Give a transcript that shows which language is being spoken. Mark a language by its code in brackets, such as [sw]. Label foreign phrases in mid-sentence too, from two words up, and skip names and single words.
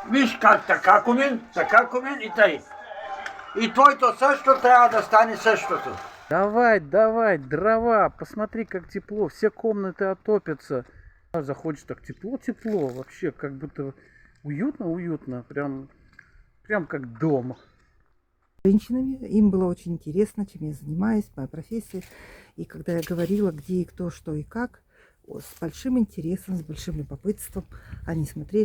[bg] Виж как така кумен и тъй. И твоето също трябва да стане същото. [ru] Давай, давай, дрова, посмотри, как тепло, все комнаты отопятся. Заходишь, так тепло, вообще, как будто уютно, прям как дома. Женщинами. Им было очень интересно, чем я занимаюсь, моя профессия. И когда я говорила, где и кто, что и как, с большим интересом, с большим любопытством они смотрели.